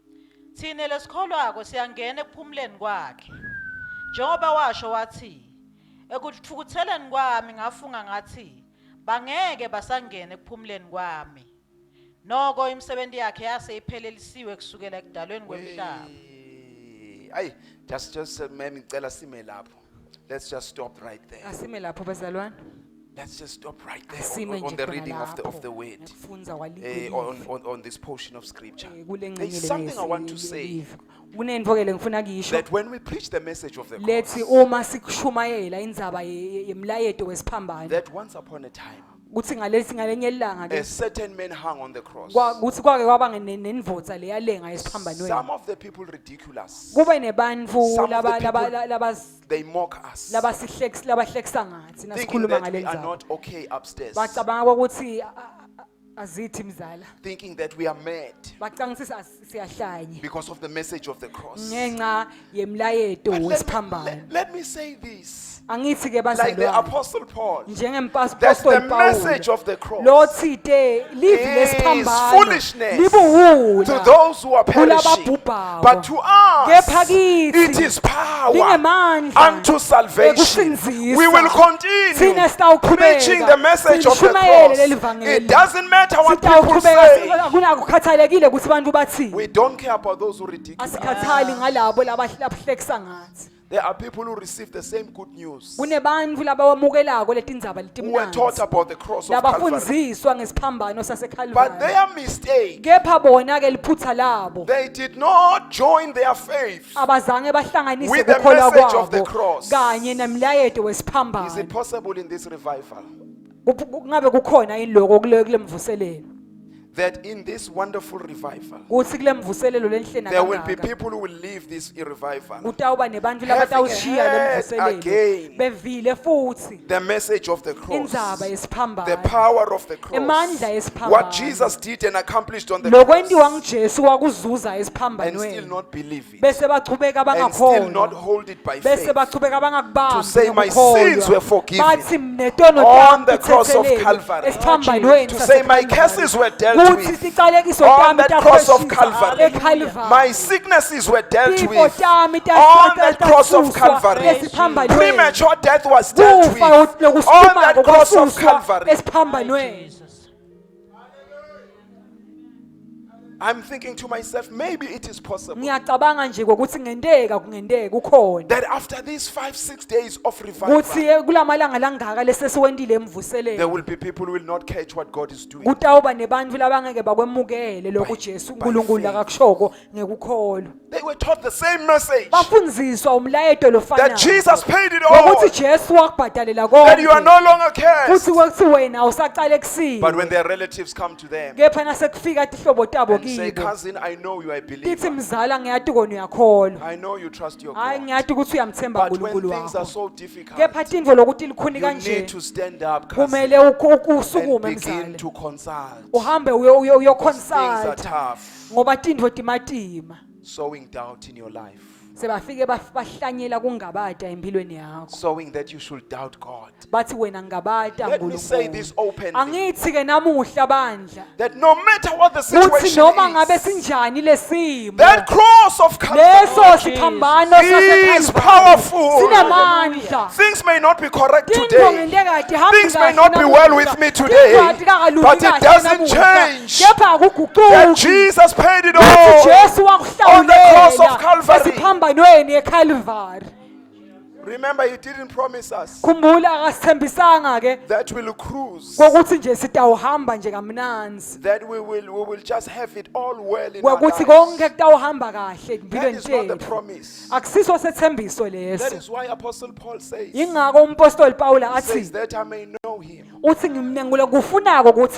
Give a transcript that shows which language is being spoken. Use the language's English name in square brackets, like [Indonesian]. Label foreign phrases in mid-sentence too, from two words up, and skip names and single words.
[Swati] Thina lesikholwako siyangena ekuphumuleni kwakhe njengoba washo wathi ekuthukutheleni kwami ngafunga ngathi bangeke basangene ekuphumuleni kwami noko imisebenzi yakhe yase iphelelisiwe kusukela ekudalweni kwemhlaba. Ay, just mami ngicela sime lapho. [English] Let's just stop right there. [Swati] Asime lapho bazalwane. [English] Let's just stop right there [Swati] Asime [English] on [Swati] nje [English] the [Swati] khona [English] reading of the [Swati] lapho, [English] word. [Swati] ngekufunza kwaleli. [English] On this portion of scripture. [Swati] Kule [English] There's [Swati] ngxenye [English] something I want to say. [Swati] lelive. Kunento ke lengifuna kusho. [English] That when we preach the message of the [Swati] Lethi [English] cross, [Swati] uma sikushumayela indzaba yemlayeto wesiphambano. [English] that once upon a time, [Swati] Kuthi ngalenye ilanga [English] a [Swati] ke [English] certain man hung on the cross. [Swati] kuthi kwake kwaba nenvodza leyalenga esiphambanweni. [English] Some of the people ridiculous. [Swati] Kube nebantfu [English] Some of the people, they mock us, [Swati] labahlekisa ngathi [English] thinking [Swati] nasikhuluma [English] that [Swati] ngale [English] we are [Swati] ndzaba. [English] not okay upstairs, [Swati] Bacabanga ukuthi azithi mzala. [English] thinking that we are mad [Swati] Bacanga ukuthi siyahlanya [English] because of the message of the cross. [Swati] ngenxa yemlayeto [English] But [Swati] wesiphambano. [English] let me say this, [Swati] Angithi ke [English] like the [Swati] bazalwane [English] Apostle Paul, that's [Swati] njengempostoli [English] the Paul. message of the cross [Swati] Lothite livi [English] is [Swati] lesiphambano [English] foolishness to [Swati] libuwula [English] those who are perishing, [Swati] kulababhubhako. [English] but to us [Swati] Kepha kithi [English] it is power [Swati] lingemandla [English] unto salvation. [Swati] ekusinzisa. [English] We will continue [Swati] Thina sitawuqhubeka [English] preaching the message of the [Swati] silishumayele leli [English] cross. [Swati] vangeli. [English] It doesn't matter what people [Swati] Sitawuqhubeka [English] say. [Swati] akukhathalekile ukuthi abantu bathini. [English] We don't care about those who ridicule us. [Swati] Asikhathali ngalabo labahlekisa ngathi. [English] There are people who receive the same good news, [Swati] Kunebantfu labawamukelako letindzaba [English] who were taught [Swati] letimnandzi. [English] about the cross of Calvary. [Swati] Labafundziswa ngesiphambano [English] But [Swati] saseKhalvari. [English] their mistake, [Swati] Kepha bona ke liphutsa labo. [English] they did not join their faith. [Swati] Abazange bahlanganise [English] With the [Swati] ukukholwa [English] message of the [Swati] kwabo [English] cross. [Swati] kanye nemlayeto [English] Is it [Swati] wesiphambano. [English] possible in this revival [Swati] Ngabe kukhona yini lokho kule mvuselelo? [English] that in this wonderful revival, [Swati] Kuthi kule mvuselelo lenhlena [English] there will be [Swati] kangaka. [English] people who will leave this revival, [Swati] Kutawuba nebantfu [English] having [Swati] labatawushiya le [English] heard [Swati] mvuselelo. [English] again [Swati] Bevile futhi [English] the message of the cross, [Swati] indzaba [English] the [Swati] yesiphambano. [English] power of the cross, [Swati] Emandla esiphambano. [English] what Jesus did and accomplished on the cross, [Swati] Lokwentiwa nguJesu wakuzuza [English] and still [Swati] esiphambanweni. [English] not believe it, [Swati] Bese bachubeka [English] and still not [Swati] bangakholwa. [English] hold it by [Swati] Bese [English] faith. [Swati] bachubeka bangakubambi [English] To say my [Swati] ngokukholwa. [English] sins were forgiven [Swati] Bathi mnetono [English] on [Swati] tami [English] the cross of tithethelelwe Calvary. [Swati] esiphambanweni [English] To say my [Swati] saseKhalvari. [English] curses were dealt [Swati] Kuthi [English] with [Swati] ticalekiso [English] on [Swati] tami [English] that cross of takhweshisa Calvary. [Swati] eKhalvari. [English] My sicknesses were dealt [Swati] Tifo [English] with [Swati] tami [English] on that cross of tasuswa Calvary. [Swati] esiphambanweni. [English] Premature death was dealt with [Swati] Kufa [English] on [Swati] lokusukumako [English] that cross of [Swati] kwasuswa [English] Calvary. [Swati] esiphambanweni. Jesus. [English] I'm thinking to myself, maybe it is possible [Swati] Ngiyacabanga nje ukuthi kungenteka kukhona. [English] that after these 5-6 days of revival, [Swati] Kuthi kulamalanga langaka lesesiwendile [English] there [Swati] emvuselelo. [English] will be people who will not catch what God is doing. [Swati] Kutawuba nebantfu labangeke bakwemukele lokhu Jesu [English] by [Swati] uNkulunkulu [English] faith. [Swati] akakushoko ngekukholwa. [English] They were taught the same message, [Swati] Bafundziswa umlayeto [English] that [Swati] lofanayo. [English] Jesus paid it all, [Swati] Ukuthi Jesu wakubhadalela [English] that you are [Swati] konke. [English] no longer cursed. [Swati] Futhi kwekuthi wena awusaqala kusiba. [English] But when their relatives come to them [Swati] Kepha nasekufika tihlobo tabo [English] and say, [Swati] kibo. [English] cousin, I know you are a [Swati] Tithi [English] believer. [Swati] mzala ngiyati kona uyakholwa. [English] I know you trust your [Swati] Hayi [English] God. [Swati] ngiyati ukuthi uyamthemba [English] But when [Swati] uNkulunkulu [English] things are [Swati] wakho. [English] so difficult, [Swati] Kepha tintfo lokuthi likhuni [English] you [Swati] kanje. [English] need to stand up, cousin, [Swati] Kumele usukume [English] and begin [Swati] mzala. [English] to consult. [Swati] Uhambe [English] Things are [Swati] uyoconsult [English] tough. [Swati] ngoba tintfo timatima. [English] Sowing doubt in your life. [Swati] Sebafike bahlanyela kungabata empilweni yakho. [English] Sowing that you should doubt God. [Swati] Bathi wena ngabata [English] Let me say this [Swati] uNkulunkulu. [English] openly, [Swati] Angithi ke namuhla bandla. [English] that no matter what the [Swati] Kuthi [English] situation [Swati] noma ngabe [English] is, [Swati] sinjani lesimo. [English] that cross of [Swati] Leso [English] Calvary [Swati] siphambano [English] is [Swati] saseKhalvari [English] powerful. [Swati] sinemandla. [English] Things may not be correct [Swati] Tintfo [English] today. [Swati] ngendeka ati hambi [English] Things may [Swati] kahle [English] not be [Swati] namuhla. [English] well with me today, [Swati] Tintfo atikalungi [English] but it [Swati] kahle [English] doesn't [Swati] namuhla. [English] change [Swati] Kepha [English] that [Swati] akuguquki. [English] Jesus paid it [Swati] Kuthi [English] all [Swati] Jesu [English] on the cross of [Swati] wakuhlawulela [English] Calvary. [Swati] esiphambanweni eKhalvari. [English] Remember, He didn't promise us [Swati] Khumbula akasithembisanga ke [English] that we'll cruise, [Swati] kokuthi nje sitawuhamba nje kamnanzi. [English] that we will just have it all well in our [Swati] Kokuthi [English] lives. [Swati] konke kutawuhamba kahle [English] That [Swati] empilweni [English] is not the [Swati] tethu. [English] promise. [Swati] Akusiso sethembiso [English] That [Swati] leso. [English] is why Apostle Paul says, [Swati] Ingakho umpostoli Paula [English] says [Swati] athi [English] that I may know Him [Swati] uthi ngimnengule kufunako ukuthi